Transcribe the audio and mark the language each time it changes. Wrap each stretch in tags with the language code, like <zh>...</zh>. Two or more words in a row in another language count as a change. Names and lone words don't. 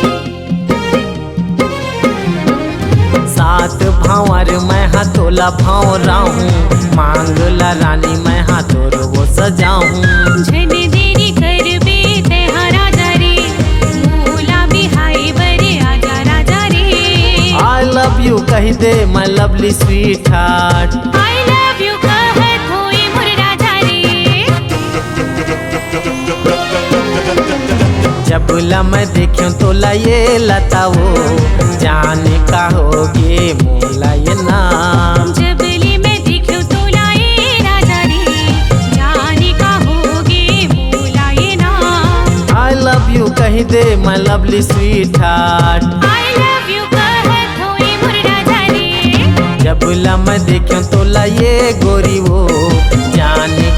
<hne>सात भावर मैं हाँ तोला भाव राहूं, मांगला रानी मैं हाँ तोर वो सजाऊं। झन देरी करबे ते हाँ राजा रे, मोला बिहाई बरे आजा राजा रे।</hne> <en>I love you</en> <hne>कही दे</hne> <en>my lovely sweet heart, I love you</en> <hne>कहत होए मोर राजा रे। जबला मैं देखूं तोला ये लता वो जाने का होगे मोला ये ना। जबली में देखियो तोला ए राजा रे, जाने का होगे मोला ये ना।</hne> <en>I love you</en> <hne>कही दे</hne> <en>my lovely sweet heart, I love you</en> <hne>कहत होए मोर राजा रे। जबला मैं देखूं तोला ये गोरी वो जाने</hne>